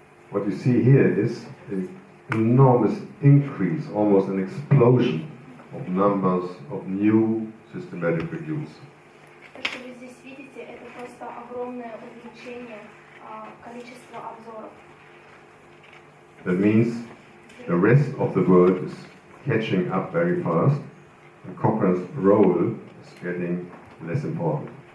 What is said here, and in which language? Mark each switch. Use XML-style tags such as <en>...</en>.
<en>What you see here is an enormous increase, almost an explosion of numbers of new systematic reviews.</en> <ru>То, что вы здесь видите, это просто огромное увеличение количества обзоров.</ru> <en>That means the rest of the world is catching up very fast, and Cochrane's role is getting less important.</en>